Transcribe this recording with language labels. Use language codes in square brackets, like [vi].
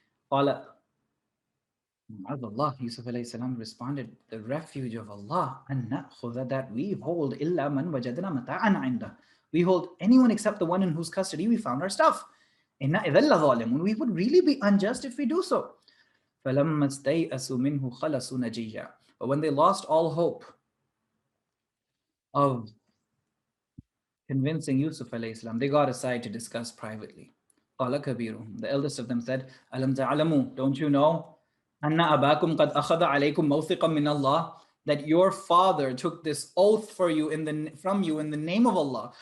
[ar] قال [en] Allah, Yusuf alayhi salam responded, the refuge of Allah, [ar] أن نأخذ, [en] that we hold [ar] إلا من وجدنا متاعنا عنده. [en] We hold anyone except the one in whose custody we found our stuff. [ar] إنا إذا لظالمون. [en] We would really be unjust if we do so. [ar] فلما استيأسوا منه خلصوا نجيا. [en] But when they lost all hope of convincing Yusuf alayhi salam, they got aside to discuss privately. [ar] قال كبيرهم. [en] The eldest of them said, [ar] ألم تعلموا, [en] don't you know, [ar] أن أباكم قد أخذ عليكم موثقا من الله, [en] that your father took this oath from you in the name of Allah.